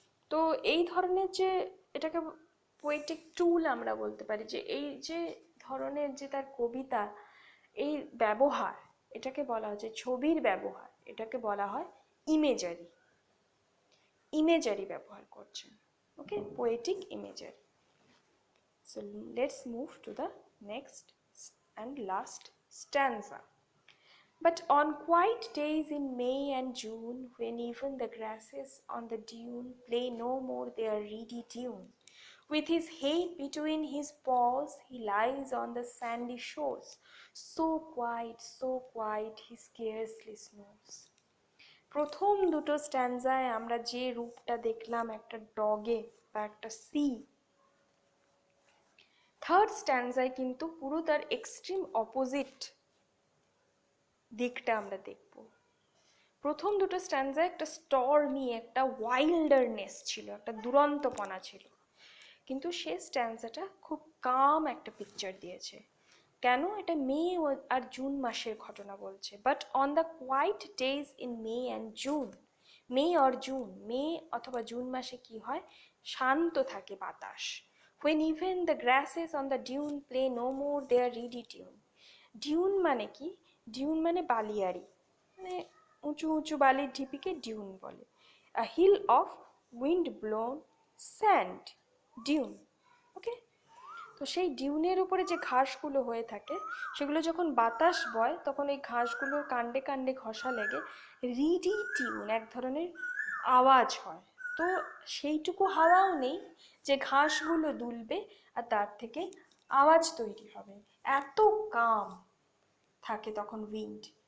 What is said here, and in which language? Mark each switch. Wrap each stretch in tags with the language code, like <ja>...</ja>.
<bn>তো এই ধরনের যে, এটাকে পোয়েটিক টুল আমরা বলতে পারি, যে এই যে ধরনের যে তার কবিতা, এই ব্যবহার, এটাকে বলা হয় যে ছবির ব্যবহার, এটাকে বলা হয় ইমেজারি। ইমেজারি ব্যবহার করছেন, ওকে, poetic imagery.</bn> <en>So let's move to the next and last stanza. But on quiet days in May and June, when even the grasses on the dune play no more their reedy tune, with his head between his paws, he lies on the sandy shores, so quiet, he scarcely snores.</en> <bn>প্রথম দুটো স্ট্যান্জায় আমরা যে রূপটা দেখলাম একটা ডগে বা একটা C, third স্ট্যান্জায় কিন্তু পুরো তার এক্সট্রিম অপোজিট দিকটা আমরা দেখব। প্রথম দুটো স্ট্যান্জায় একটা স্টর্মি, একটা ওয়াইল্ডারনেস ছিল, একটা দুরন্তপনা ছিল, কিন্তু সে স্ট্যান্জাটা খুব কাম একটা পিকচার দিয়েছে। কেন? এটা মে আর জুন মাসের ঘটনা বলছে।</bn> <en>but on the quiet days in May and June, May or June,</en> <bn>মে অথবা জুন মাসে কি হয়, শান্ত থাকে বাতাস।</bn> <en>when even the grasses on the dune play no more their reedy tune.</en> <bn>Dune মানে কি? ডিউন মানে বালিয়াড়ি, মানে উঁচু উঁচু বালির ঢিপিকে ডিউন বলে।</bn> <en>a hill of wind blown sand, dune, okay.</en> <bn>তো সেই ডিউনের উপরে যে ঘাসগুলো হয়ে থাকে, সেগুলো যখন বাতাস বয় তখন এই ঘাসগুলোর কাণ্ডে কাণ্ডে ঘষা লেগে রিডি টিউন, এক ধরনের আওয়াজ হয়। তো সেইটুকু হাওয়াও নেই যে ঘাসগুলো দুলবে আর তার থেকে আওয়াজ তৈরি হবে, এত কাম থাকে তখন উইন্ড।</bn>